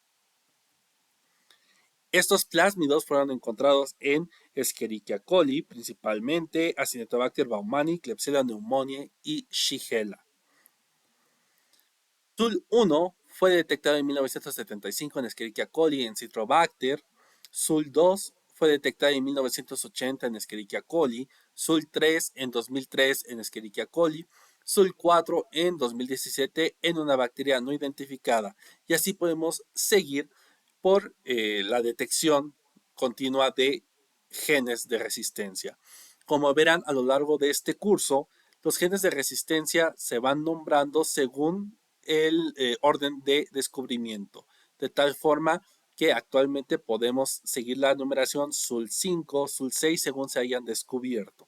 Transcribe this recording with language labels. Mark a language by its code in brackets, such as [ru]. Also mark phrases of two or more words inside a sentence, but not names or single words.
[es] Estos plásmidos fueron encontrados en Escherichia coli, principalmente Acinetobacter baumannii, Klebsiella pneumoniae y Shigella. SUL-1 fue detectado en 1975 en Escherichia coli en Citrobacter. SUL-2 fue detectado en 1980 en Escherichia coli. SUL-3 en 2003 en Escherichia coli. SUL-4 en 2017 en una bacteria no identificada. Y así podemos seguir por la detección continua de genes de resistencia. Como verán a lo largo de este curso, los genes de resistencia se van nombrando según el orden de descubrimiento, de tal forma que actualmente podemos seguir la numeración SUL5, SUL6 según se hayan descubierto.